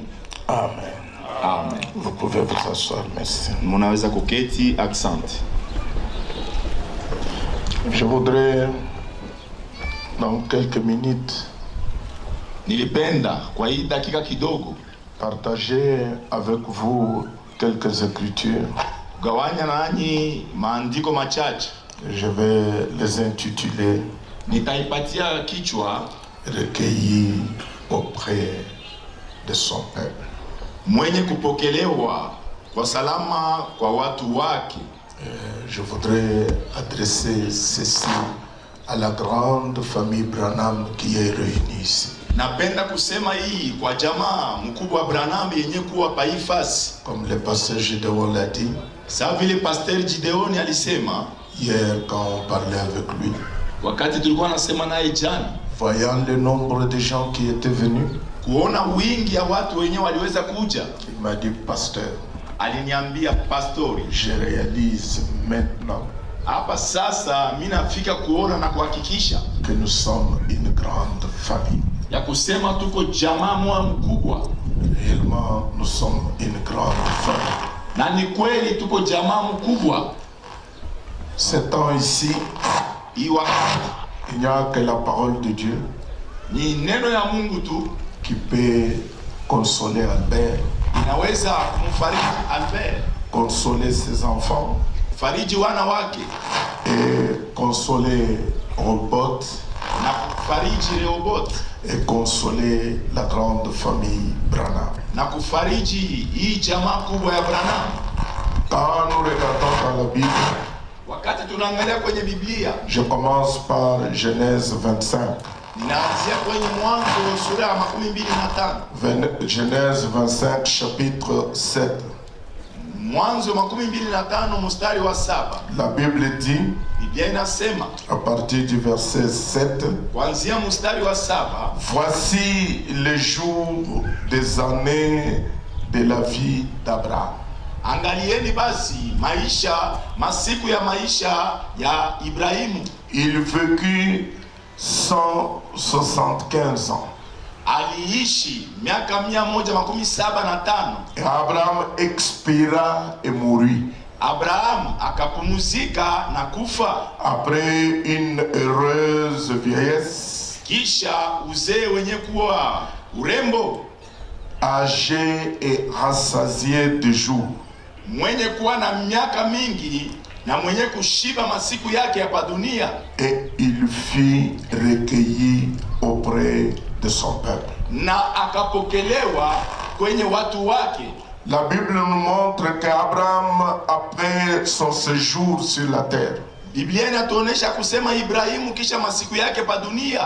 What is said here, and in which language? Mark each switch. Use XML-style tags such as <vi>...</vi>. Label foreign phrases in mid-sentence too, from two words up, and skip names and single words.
<fr>Amen. Amen. Vous pouvez vous asseoir, merci.</fr> <sw>Munaweza kuketi. Asante.</sw> <fr>Je voudrais, dans quelques minutes,</fr> <sw>Nilipenda kwa hii dakika kidogo</sw> <fr>partager avec vous quelques écritures.</fr> <sw>kugawanya nanyi maandiko machache.</sw> <fr>Je vais les intituler</fr> <sw>Nitaipatia kichwa</sw> <fr>Recueillis auprès de son peuple.</fr> <sw>mwenye kupokelewa kwa salama kwa watu wake.</sw> <fr>Je voudrais adresser ceci à la grande famille Branham qui est réunie ici.</fr> <sw>Napenda kusema hii kwa jamaa mkubwa Branham yenye kuwa paifasi.</sw> <fr>Comme le pasteur Gideon l'a dit,</fr> <sw>Sawa vile Pasteur Gideoni alisema</sw> <fr>hier quand on parlait avec lui,</fr> <sw>wakati tulikuwa nasema naye jana,</sw> <fr>voyant le nombre de gens qui étaient venus,</fr> <sw>kuona wingi ya watu wenyewe waliweza kuja,</sw> <fr>il m'a dit, pasteur,</fr> <sw>aliniambia pastori,</sw> <fr>je réalise maintenant</fr> <sw>hapa sasa mimi nafika kuona na kuhakikisha</sw> <fr>que nous sommes une grande famille.</fr> <sw>ya kusema tuko jamaa moja mkubwa,</sw> <fr>Réellement, nous sommes une grande famille.</fr> <sw>na ni kweli tuko jamaa mkubwa.</sw> <fr>Ce temps ici,</fr> <sw>Hii wakati</sw> <fr>il n'y a que la parole de Dieu</fr> <sw>ni neno ya Mungu tu</sw> <fr>qui peut consoler Albert,</fr> <sw>inaweza kumfariji Albert,</sw> <fr>consoler ses enfants</fr> <sw>fariji wana wake</sw> <fr>et consoler Robot</fr> <sw>na kufariji Rehoboth</sw> <fr>et consoler la grande famille Branham.</fr> <sw>na kufariji hii jamaa kubwa ya Branham.</sw> <fr>Quand nous regardons dans la Bible,</fr> <sw>Wakati tunaangalia kwenye Biblia,</sw> <fr>je commence par Genèse 25.</fr> <sw>ninaanzia kwenye Mwanzo sura ya 25.</sw> <fr>Genèse 25, chapitre 7.</fr> <sw>Mwanzo 25 mstari wa 7.</sw> <fr>La Bible dit,</fr> <sw>Biblia inasema</sw> <fr>à partir du verset 7,</fr> <sw>kuanzia mstari wa 7,</sw> <fr>voici les jours des années de la vie d'Abraham.</fr> <sw>angalieni basi masiku ya maisha ya Ibrahimu.</sw> <fr>Il vécut 175 ans.</fr> <sw>Aliishi miaka 175.</sw> <fr>Et Abraham expira et mourut.</fr> <sw>Abraham akapumuzika na kufa</sw> <fr>Après une heureuse vieillesse,</fr> <sw>kisha uzee wenye kuwa urembo,</sw> <fr>âgé et rassasié de jours.</fr> <sw>mwenye kuwa na miaka mingi na mwenye kushiba masiku yake hapa dunia,</sw> <fr>Et il fut recueilli auprès de son peuple.</fr> <sw>na akapokelewa kwenye watu wake.</sw> <fr>La Bible nous montre qu'Abraham, après son séjour sur la terre,</fr> <sw>Biblia inatuonesha kusema Ibrahimu kisha masiku yake pa dunia</sw>